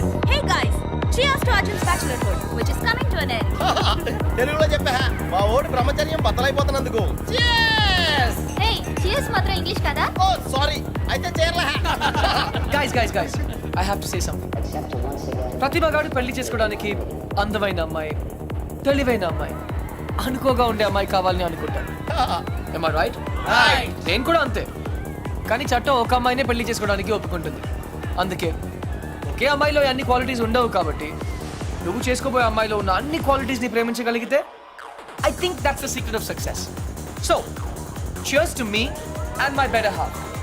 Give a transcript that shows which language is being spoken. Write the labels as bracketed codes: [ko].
[en] Hey guys, cheers to Arjun's bachelorhood, which is coming to an end. [te] తెలుగులో చెప్పా. మా ఓడి బ్రహ్మచర్యం బద్దలైపోతున్నందుకు. Hey, cheers మాత్రం ఇంగ్లీష్ కదా? ఓ సారీ, అయితే చేరలే. [en] guys, I have to say something. [te] ప్రతిభ గాడు పెళ్లి చేసుకోవడానికి అందమైన అమ్మాయి, తెలివైన అమ్మాయి, అనుకోగా ఉండే అమ్మాయి కావాలని అనుకుంటాను. [en] Am I right? [te] నేను కూడా అంతే. కానీ చట్టం ఒక అమ్మాయినే పెళ్లి చేసుకోవడానికి ఒప్పుకుంటుంది. అందుకే ఒకే అమ్మాయిలో అన్ని క్వాలిటీస్ ఉండవు కాబట్టి నువ్వు చేసుకోబోయే అమ్మాయిలో ఉన్న అన్ని క్వాలిటీస్ ని ప్రేమించగలిగితే [en] I think that's the secret of success. So cheers to me and my better half.